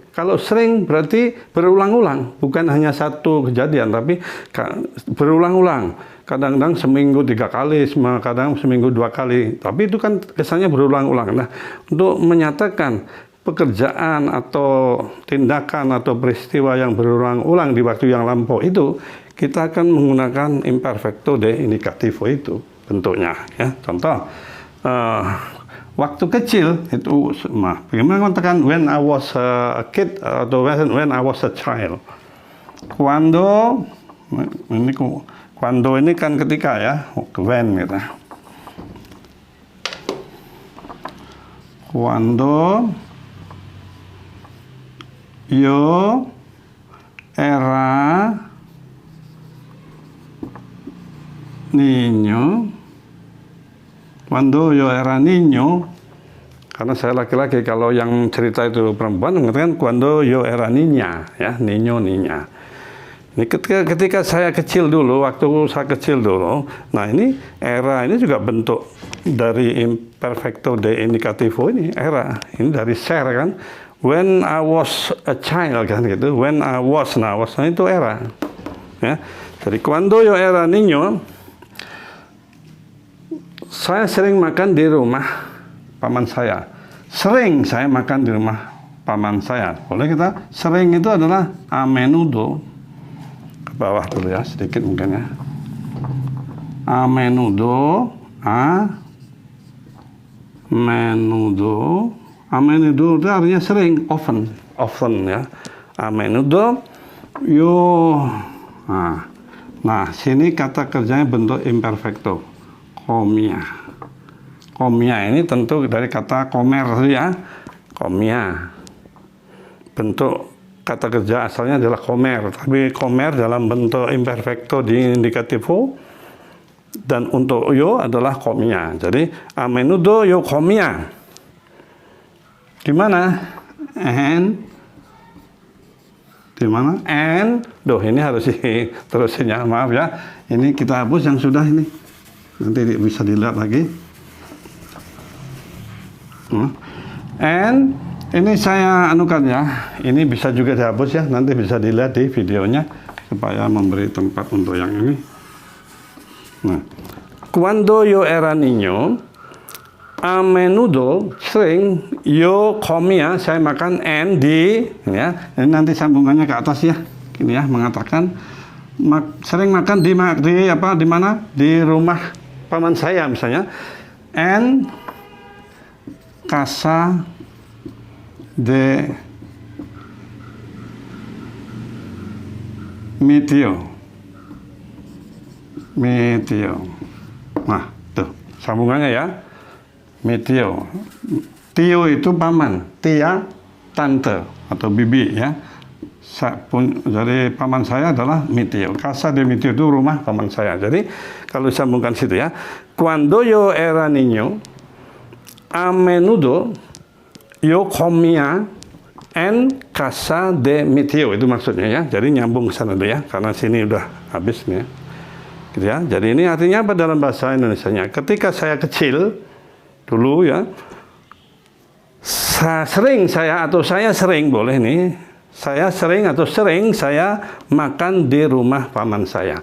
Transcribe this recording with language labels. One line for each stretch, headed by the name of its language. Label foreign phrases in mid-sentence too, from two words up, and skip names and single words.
Indonesian: Kalau sering berarti berulang-ulang, bukan hanya satu kejadian, tapi berulang-ulang. Kadang-kadang seminggu 3 kali, kadang seminggu 2 kali. Tapi itu kan kesannya berulang-ulang. Nah, untuk menyatakan pekerjaan atau tindakan atau peristiwa yang berulang-ulang di waktu yang lampau itu, kita akan menggunakan
Spanish: imperfecto de indicativo
Indonesian: itu. Bentuknya ya, contoh waktu kecil itu bagaimana mengatakan
English: when I was a kid
Indonesian: atau
English: when I was a child.
Indonesian: Cuando ini kan ketika ya, when gitu.
Spanish: Cuando yo era niño. Cuando yo era niño,
Indonesian: karena saya laki-laki, kalau yang cerita itu perempuan mengatakan
Spanish: cuando yo era niña,
Indonesian: ya,
Spanish: niño, niña.
Indonesian: Ini ketika saya kecil dulu, waktu saya kecil dulu, nah ini era ini juga bentuk dari
Spanish: imperfecto de indicativo
Indonesian: ini era. Ini dari share kan.
English: When I was a child
Indonesian: kan gitu.
English: When I was,
Indonesian: nah itu era. Ya. Jadi
Spanish: cuando yo era niño,
Indonesian: saya sering makan di rumah paman saya. Sering saya makan di rumah paman saya. Boleh kita sering itu adalah
Spanish: a menudo.
Indonesian: Bawah dulu ya, sedikit mungkin ya.
Spanish: A menudo
Indonesian: itu artinya sering, often ya.
Spanish: A menudo yo.
Indonesian: Nah, sini kata kerjanya bentuk imperfecto.
Spanish: Comia.
Indonesian: Comia ini tentu dari kata comer ya.
Spanish: Comia.
Indonesian: Bentuk kata kerja asalnya adalah comer, tapi comer dalam bentuk
Spanish: imperfecto di indicativo
Indonesian: dan untuk yo adalah comia.
Spanish: Jadi a menudo yo comia.
Indonesian: Di mana? Di mana? Ini harus terusin ya, maaf ya. Ini kita hapus yang sudah ini. Nanti bisa dilihat lagi. Ini saya anukan ya, ini bisa juga dihapus ya, nanti bisa dilihat di videonya supaya memberi tempat untuk yang ini. Nah,
Spanish: cuando yo era niño, a menudo
Indonesian: sering
Spanish: yo comía,
Indonesian: saya makan di ya, ini nanti sambungannya ke atas ya, ini ya mengatakan sering makan di mana? Di rumah paman saya misalnya,
Spanish: casa de mi tío.
Indonesian: Nah, tuh sambungannya ya.
Spanish: Mi tío.
Indonesian: Tio itu paman, tia tante atau bibi ya. Jadi paman saya adalah
Spanish: mi tío. Casa de mi tío
Indonesian: itu rumah paman saya. Jadi kalau sambungkan situ ya.
Spanish: Cuando yo era niño, a menudo yo comía en casa de mi tío,
Indonesian: itu maksudnya ya. Jadi nyambung ke sana dulu ya, karena sini udah habis nih ya. Gitu ya. Jadi ini artinya apa dalam bahasa Indonesianya? Ketika saya kecil dulu ya, saya sering boleh nih. Saya sering makan di rumah paman saya.